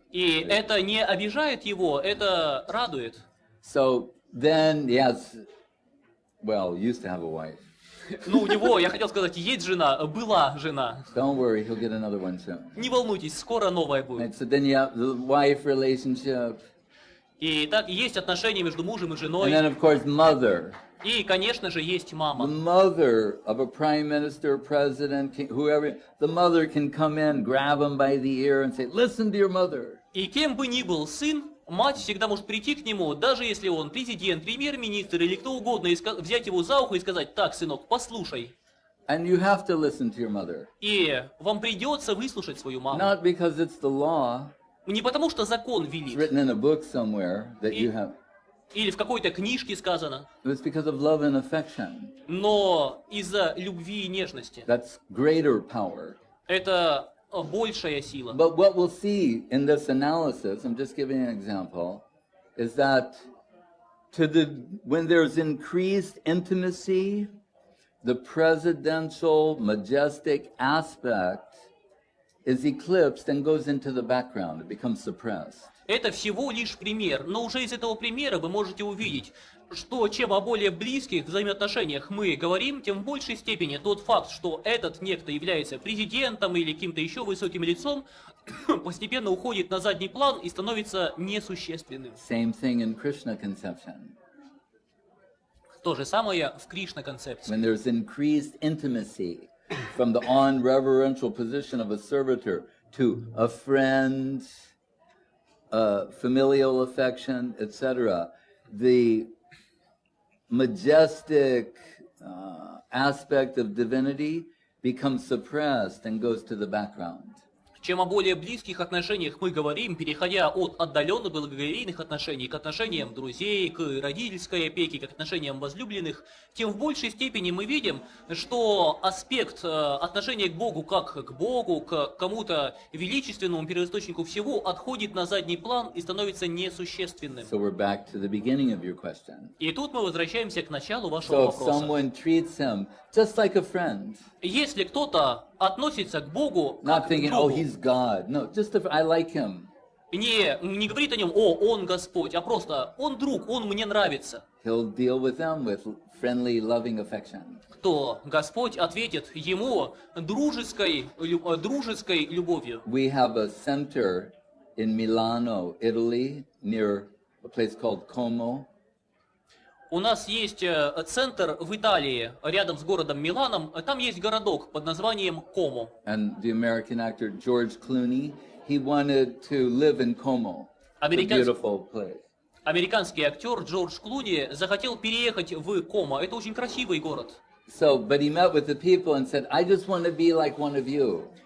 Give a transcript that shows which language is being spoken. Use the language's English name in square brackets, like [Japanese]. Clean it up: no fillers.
[Russian] И это не обижает его, это радует. [English] So then, yes, used to have a wife. [Russian] Ну, у него, я хотел сказать, есть жена, была жена. [English] Don't worry, he'll get another one soon. [Russian] Не волнуйтесь, скоро новая будет. [English] And so then you have the wife relationship. [Russian] И так есть отношения между мужем и женой. [English] And then, of course, mother. [Russian] И, конечно же, есть мама. [English] The mother of a prime minister, president, whoever, the mother can come in, grab him by the ear and say, listen to your mother. [Russian] И кем бы ни был сын, мать всегда может прийти к нему, даже если он президент, премьер-министр или кто угодно, и взять его за ухо и сказать: так, сынок, послушай. [English] And you have to listen to your mother. [Russian] И вам придется выслушать свою маму. [English] Not because it's the law. [Russian] Не потому что закон велит. [English] It's written in a book somewhere that you have. [Russian] Или в какой-то книжке сказано. [English] It's because of love and affection. [Russian] Но из-за любви и нежности. [English] That's greater power. [Russian] Это большая сила. [English] But what we'll see in this analysis, I'm just giving an example, is that when there's increased intimacy, the presidential majestic aspect is eclipsed and goes into the background. It becomes suppressed. [Russian] Это всего лишь пример, но уже из этого примера вы можете увидеть, что чем о более близких взаимоотношениях мы говорим, тем в большей степени тот факт, что этот некто является президентом или каким-то еще высоким лицом, постепенно уходит на задний план и становится несущественным. [English] Same thing in Krishna conception. [Russian] То же самое в Кришна-концепции. [English] When there's increased intimacy from the on-reverential position of a servitor to a friend, familial affection, etc., the majestic aspect of divinity becomes suppressed and goes to the background. [Russian] Чем о более близких отношениях мы говорим, переходя от отдаленных благоговейных отношений к отношениям друзей, к родительской опеке, к отношениям возлюбленных, тем в большей степени мы видим, что аспект отношения к Богу как к Богу, к кому-то величественному первоисточнику всего отходит на задний план и становится несущественным. [English] So we're back to the beginning of your question. [Russian] И тут мы возвращаемся к началу вашего [English] So if [Russian] вопроса. [English] someone treats him just like a friend, [Russian] Если кто-то относится к Богу [English] not [Russian] как к [English] thinking, oh, [Russian] другу, [English] he's God. No, just I like him. [Russian] не говорит о нем, о, он Господь, а просто он друг, он мне нравится, [English] He'll deal with them with friendly, loving affection. [Russian] то Господь ответит ему дружеской любовью. [English] We have a center in Milano, Italy, near a place called Como. [Russian] У нас есть центр в Италии, рядом с городом Миланом, там есть городок под названием Комо. [English] And the American actor George Clooney, he wanted to live in Como. It's a beautiful place. [Russian] Американский актер Джордж Клуни захотел переехать в Комо. Это очень красивый город. [English] So, but he met with the people and said, I just want to be like one of you.